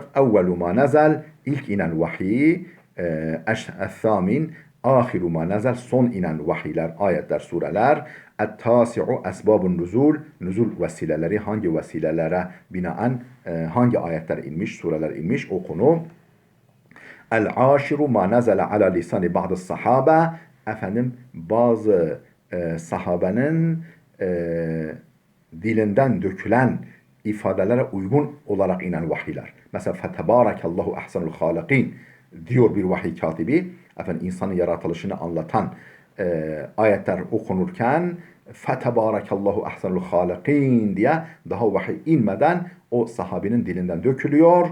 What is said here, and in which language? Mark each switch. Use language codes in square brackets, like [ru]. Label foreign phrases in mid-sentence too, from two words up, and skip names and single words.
[ar] أول ما نزل, [tr] ilk inen vahiy. [ar] الثامن آخر ما نزل, [tr] son inen vahiyler, ayetler, sureler. [ar] التاسع أسباب النزول, [tr] nuzul vesileleri, hangi vesilelere binaen hangi ayetler inmiş, sureler inmiş, o konu. [ar] العاشر ما نزل على لسان بعض الصحابة. [tr] Bazı sahabenin dilinden dökülen ifadelere uygun olarak inen vahiyler. Mesela [ar] فتبارك الله أحسن الخالقين [tr] diyor bir vahiy katibi. İnsanın yaratılışını anlatan ayetler okunurken [ar] فتبارك الله أحسن الخالقين [tr] diye daha vahiy inmeden o sahabinin dilinden dökülüyor.